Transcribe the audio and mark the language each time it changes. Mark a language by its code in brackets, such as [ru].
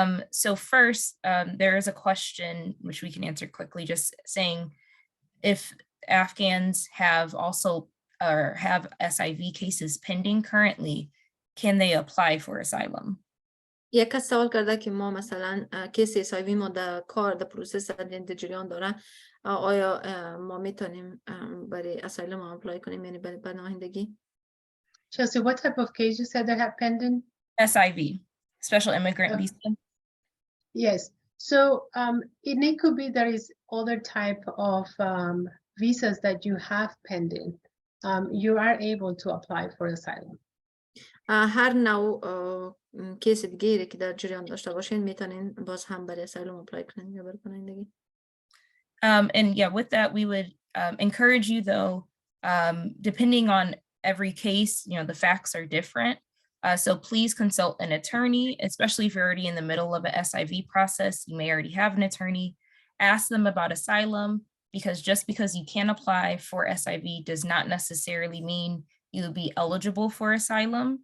[en] So first, there is a question which we can answer quickly, just saying if Afghans have also or have SIV cases pending currently, can they apply for asylum? [fa] یک کس سوال کرده که ما مثلا کیس SIV ما در کار در پروسس در جریان داره، آیا ما میتونیم برای اسایلم اپلای کنیم، یعنی برای پناهندگی؟ [en] Chelsea, what type of case you said they have pending? SIV, special immigrant visa. Yes. So it could be there is other type of visas that you have pending. You are able to apply for asylum. [fa] هر نوع کیس دیگری که در جریان داشته باشین میتونین باز هم برای اسایلم اپلای کنین یا برای پناهندگی. [en] And yeah, with that, we would encourage you though, depending on every case, you know, the facts are different. So please consult an attorney, especially if you're already in the middle of a SIV process. You may already have an attorney. Ask them about asylum, because just because you can apply for SIV does not necessarily mean you'll be eligible for asylum.